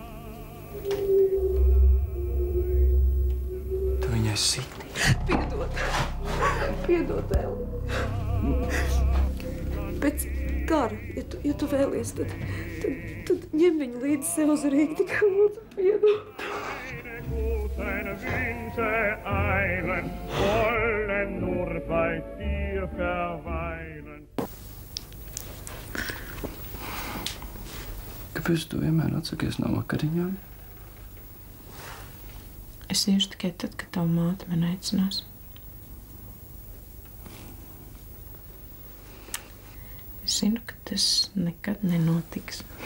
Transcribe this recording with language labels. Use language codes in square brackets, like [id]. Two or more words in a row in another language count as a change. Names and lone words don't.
[lv] Tu viņai siti? Piedod. Piedod, Eli. Pēc kara, ja tu vēlies, tad ņem viņu līdzi sev uz Rīgu, tikai lūdzu piedod. [de] Seine Wünsche eilen, wollen nur bei dir verweilen. [lv] Kāpēc tu vienmēr atsakies no vakariņām? Es iešu tikai tad, kad tava māte man aicinās. Es zinu, ka tas nekad nenotiks.